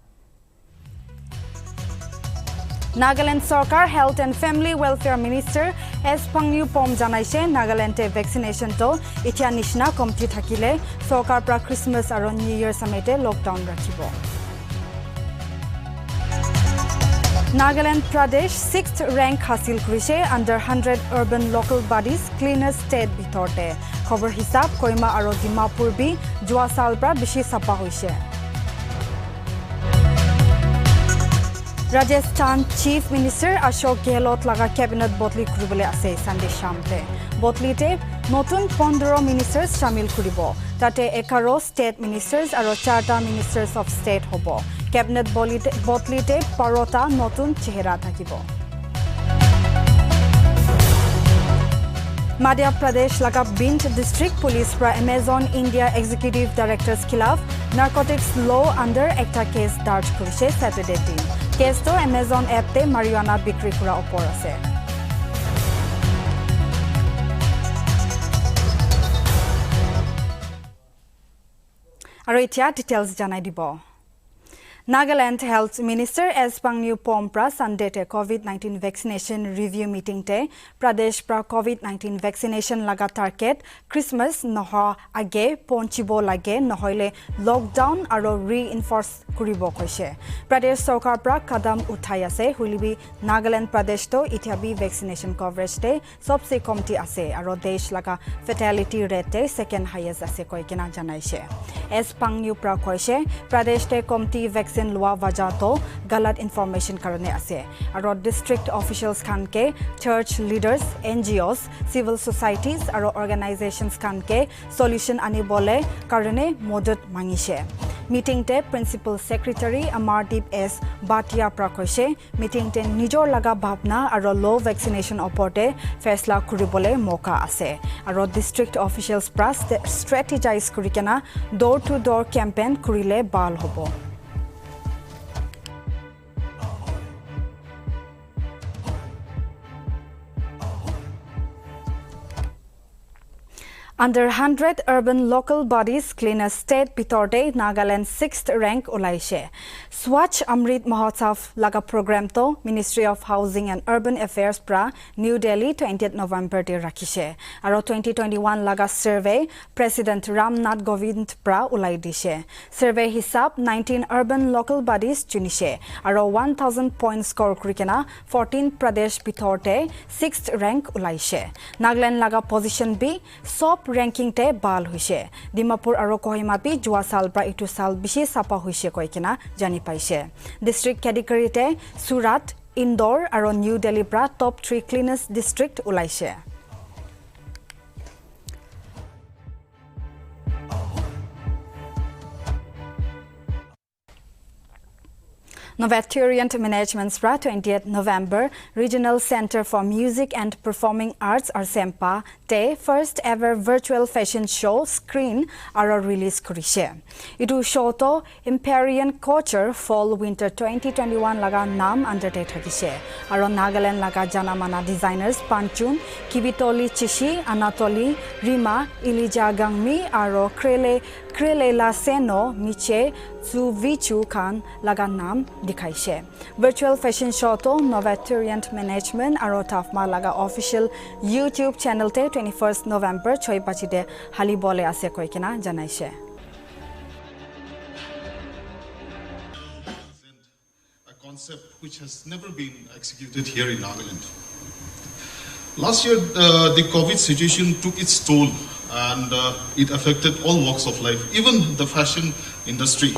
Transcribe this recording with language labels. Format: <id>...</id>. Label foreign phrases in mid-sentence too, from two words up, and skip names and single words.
<nag>Nagaland Sarkar Health and Family Welfare Minister S. Pangyu Pom janaise Nagaland te vaccination to etia nishna complete thakile Sarkar pra Christmas aro New Year samete lockdown rakhibo. Nagaland Pradesh 6th rank hasil krise</nag> <en>under 100 urban local bodies cleanest state</en> <nag>bitorte. Khobor hisab Koima aro Dimapur bi jua sal pra bishi sapa hoise. Rajasthan Chief Minister Ashok Gehlot laga cabinet botli kuribole ase Sunday shamte. Botli te notun 15 ministers shamil kuribo. Tate 11</nag> <en>state ministers</en> <nag>aro 4</nag> <en>ministers of state</en> <nag>hobo. Cabinet botli te parota notun chehra thakibo. Madhya Pradesh laga Bint District Police pra Amazon India Executive Directors khilaf</nag> <en>narcotics law</en> <nag>under ekta case darj korise Saturday din. Case to Amazon app te marijuana bikri kura opor ase. Aro etia details janai dibo. Nagaland Health Minister S. Pangyu Pompra Sunday te</nag> <en>COVID-19 vaccination review meeting</en> <nag>te Pradesh pra</nag> <en>COVID-19 vaccination</en> <nag>laga target Christmas noha age ponchibo lage nohoile lockdown aro reinforce kuribo koise. Pradesh Sarkar pra kadam uthai ase hulibi Nagaland Pradesh to itiabi</nag> <en>vaccination coverage</en> <nag>te sobse komti ase aro desh laga</nag> <en>fatality rate</en> <nag>te</nag> <en>second highest</en> <nag>ase koikena janaise. S. Pangyu pra koise Pradesh te komti vaccine lua wajato galat information karone ase aro</nag> <en>district officials</en> <nag>khan ke</nag> <en>church leaders NGOs civil societies</en> <nag>aro organizations khan ke solution ani bole karone modot mangise meeting te</nag> <en>principal secretary</en> <nag>Amardeep S Bhatia prakoise meeting te nijor laga bhavna aro</nag> <en>low vaccination</en> <nag>oporte faisla kuribole moka ase aro</nag> <en>district officials</en> <nag>pra strategize kurikena</nag> <en>door to door campaign</en> <nag>kurile bal hobo.</nag> <en>Under 100 urban local bodies cleanest state</en> <nag>bitorde Nagaland 6th rank ulaise. Swachh Amrit Mahotsav laga program to Ministry of Housing and Urban Affairs pra New Delhi 20th November te rakhishe. Aro 2021 laga survey President Ramnath Govind pra ulai dishe. Survey hisab 19 urban local bodies chunishe. Aro 1000</nag> <en>points score</en> <nag>kurikena 14 Pradesh bitorde 6th rank ulaise. Nagaland laga position B sop ranking te bal hoise. Dimapur aro Kohima pi jua sal pra itu sal bishi sapa hoise koikena jani paise.</nag> <en>District category</en> <nag>te Surat, Indore aro New Delhi pra</nag> <en>top 3 cleanest district</en> <nag>ulaise. Novatorient Management's pra 20th November Regional Center for Music and Performing Arts RCEMPA te</nag> <en>first ever virtual fashion show screen</en> <nag>aro release kurise. Itu show to Imperial Culture Fall Winter 2021 laga nam undertake thakise. Aro Nagaland laga janamana designers Panchun, Kibitoli Chishi, Anatoli, Rima, Ilija Gangmi aro Krelela Seno Miche Zuvichu Khan laga nam dikhaise.</nag> <en>Virtual fashion show</en> <nag>to Novatorient Management aro Tafma laga</nag> <en>official YouTube channel</en> <nag>te 21st November choi pachide hali bole ase koikena janaise.</nag> <en>A concept which has never been executed here in Nagaland. Last year, the COVID situation took its toll and it affected all walks of life, even the fashion industry.</en>